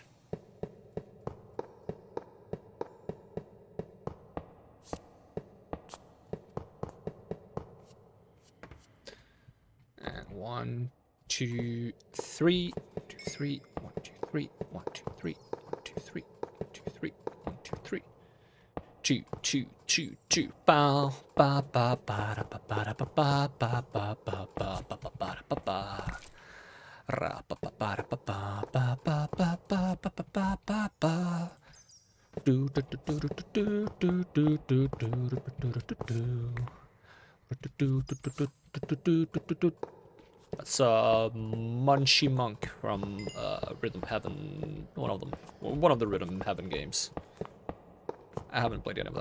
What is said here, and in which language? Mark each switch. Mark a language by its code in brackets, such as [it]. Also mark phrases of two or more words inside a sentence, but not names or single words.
[en] And 1, 2, 3, 2, 3, 1, 2, 3, 1, 2, 3, 1, 2, 3, 1, 2, 3, 1, 2, 3. 2, 2, 2, 2. Ba ba ba ba da ba ba da ba ba ba ba ba ba ba ba ba ba. Ra ba ba ba ba ba ba ba ba ba ba ba ba ba. Do do do do do do do do do do. That's a Munchy Monk from Rhythm Heaven. One of the Rhythm Heaven games. I haven't played any of them.